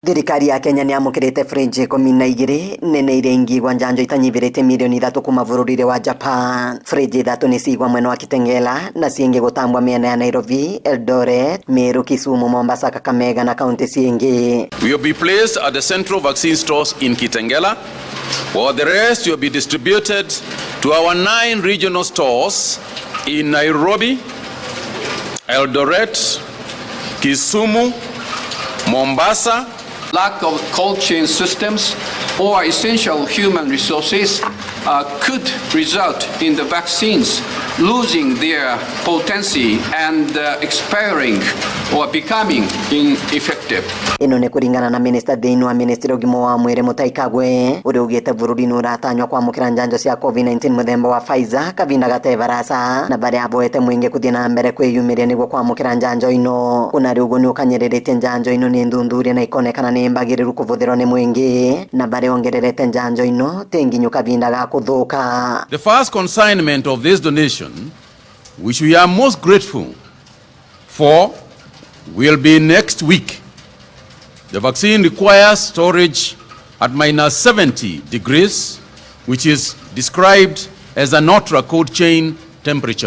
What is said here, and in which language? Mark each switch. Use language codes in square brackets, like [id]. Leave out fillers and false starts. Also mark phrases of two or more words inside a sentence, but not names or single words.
[mer] Thirikari ya Kenya niamukirite fringe 12 nene irengigwa njanjo itanyibirite milioni 3 kuma Vururi wa Japan. Fringe 3 ni sigwa mwena wa Kitengela na cienge gutambwa miena ya Nairobi, Eldoret, Meru, Kisumu, Mombasa, Kakamega na kaunti cienge. [en] Will be placed at the central vaccine stores in Kitengela, while the rest will be distributed to our 9 regional stores in Nairobi, Eldoret, Kisumu, Mombasa. Lack of cold chain systems or essential human resources could result in the vaccines losing their potency and expiring or becoming ineffective. [mer] Ino ni kuringana na Minister Deinu wa Ministry ugima wa mwire Mutaikagwe uri ugite Vururi nuratanywa kwamukira njanjo cia COVID-19 muthemba wa Pfizer kavinda gatevarasa na bari aboete mwingi kuthie na mbere kwiyumiria niguo kwamukira njanjo ino. Unari uguo ni ukanyererete njanjo ino ni ndunduria na ikonekana ni mbagiriru kuvuthirwo ni mwingi na bari ongererete njanjo ino tenginyu kavinda ga kuthuka. [en] The first consignment of this donation, which we are most grateful for, will be next week. The vaccine requires storage at -70 degrees, which is described as an ultra cold chain temperature.